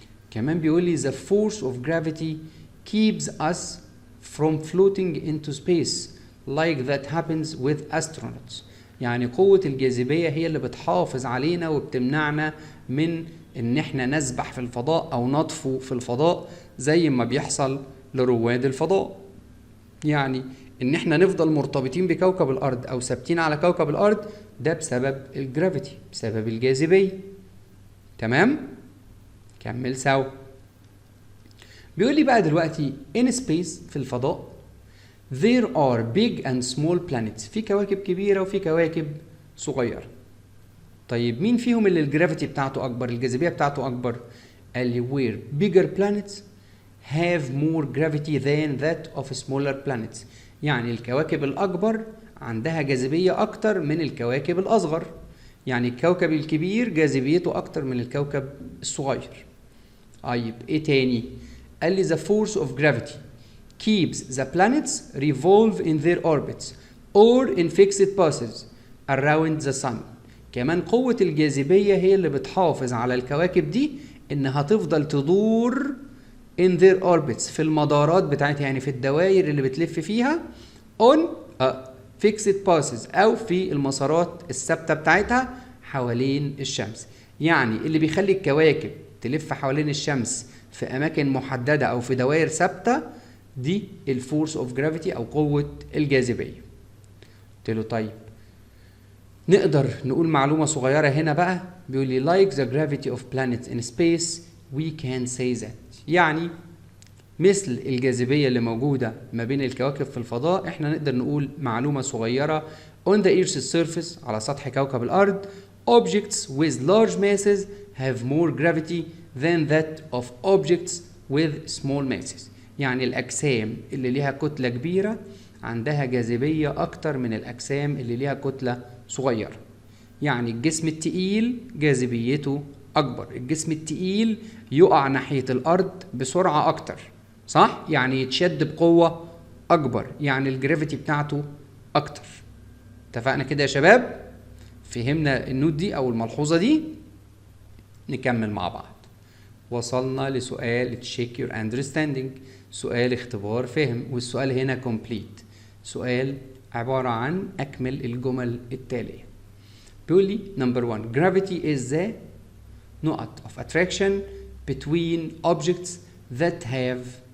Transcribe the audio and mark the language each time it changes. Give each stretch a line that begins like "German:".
Arabic: كمان بيقول لي
English: the force of gravity keeps us from floating into space like that happens with astronauts.
Arabic: يعني قوة الجاذبية هي اللي بتحافظ علينا وبتمنعنا من ان احنا نسبح في الفضاء او نطفو في الفضاء زي ما بيحصل لرواد الفضاء. يعني ان احنا نفضل مرتبطين بكوكب الارض او ثابتين على كوكب الارض ده بسبب الجرافيتي، بسبب الجاذبية. تمام؟ كمل سوا. بيقول لي بقى دلوقتي
English: in space
Arabic: في الفضاء
English: there are big and small planets.
Arabic: في كواكب كبيرة وفي كواكب صغيرة. طيب مين فيهم اللي الجرافيتي بتاعته أكبر، الجاذبية بتاعته أكبر؟ قال لي
English: where bigger planets have more gravity than that of smaller planets.
Arabic: يعني الكواكب الأكبر عندها جاذبية أكتر من الكواكب الأصغر. يعني الكوكب الكبير جاذبيته أكتر من الكوكب الصغير. طيب إيه تاني؟ قال لي
English: the force of gravity keeps the planets revolve in their orbits or in fixed passes around the sun.
Arabic: كمان قوة الجاذبية هي اللي بتحافظ على الكواكب دي إنها تفضل تدور
English: in their orbits
Arabic: في المدارات بتاعتها، يعني في الدوائر اللي بتلف فيها
English: on fixed passes
Arabic: أو في المسارات الثابتة بتاعتها حوالين الشمس. يعني اللي بيخلي الكواكب تلف حوالين الشمس في اماكن محدده او في دوائر ثابته، دي الفورس اوف جرافيتي او قوه الجاذبيه. قلت له طيب نقدر نقول معلومه صغيره هنا بقى. بيقول لي
English: like the gravity of planets in space we can say that،
Arabic: يعني مثل الجاذبيه اللي موجوده ما بين الكواكب في الفضاء، احنا نقدر نقول معلومه صغيره
English: on the earth's surface
Arabic: على سطح كوكب الارض
English: objects with large masses have more gravity than that of objects with small masses.
Arabic: يعني الأجسام اللي ليها كتلة كبيرة عندها جاذبية أكتر من الأجسام اللي ليها كتلة صغيرة. يعني الجسم التقيل جاذبيته أكبر، الجسم التقيل يقع ناحية الأرض بسرعة أكتر، صح؟ يعني يتشد بقوة أكبر، يعني الجرافيتي بتاعته أكتر. اتفقنا كده يا شباب؟ فهمنا النوت دي أو الملحوظة دي؟ نكمل مع بعض. وصلنا لسؤال
English: check your understanding،
Arabic: سؤال اختبار فهم، والسؤال هنا complete، سؤال عبارة عن أكمل الجمل التالية. بيقول لي
English: number 1 gravity is the نقط of attraction between objects that have.